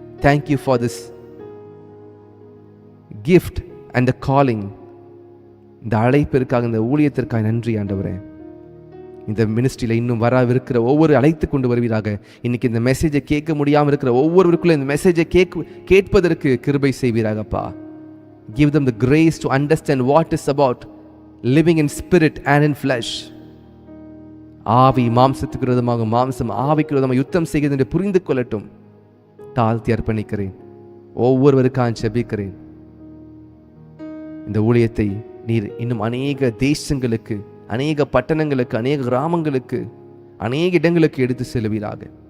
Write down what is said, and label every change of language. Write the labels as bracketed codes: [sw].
[en] Thank you for this gift and the calling. [ta] இந்த அழைப்பிற்காக, இந்த ஊழியத்திற்காக நன்றி ஆண்டவரே. இந்த மினிஸ்ட்ரியில் இன்னும் வரவிருக்கிற ஒவ்வொரு அழைத்து கொண்டு வருவீராக. இன்னைக்கு இந்த மெசேஜை கேட்க முடியாமல் இருக்கிற ஒவ்வொருவருக்குள்ள இந்த மெசேஜை கேட்பதற்கு கிருபை செய்வீராகப்பா. [en] Give them the grace to understand what is about living in spirit and in flesh. [ta] ஆவி மாம்சத்துக்கு விரோதமாக, மாம்சம் ஆவிக்கு விரோதமாக யுத்தம் செய்கிறது என்று புரிந்து கொள்ளட்டும். தாழ்த்தி அர்ப்பணிக்கிறேன், ஒவ்வொருவருக்காக ஜெபிக்கிறேன். இந்த ஊழியத்தை நீர் இன்னும் அநேக தேசங்களுக்கு, அநேக பட்டணங்களுக்கு, அநேக கிராமங்களுக்கு, அநேக இடங்களுக்கு எடுத்து செல்வீராக.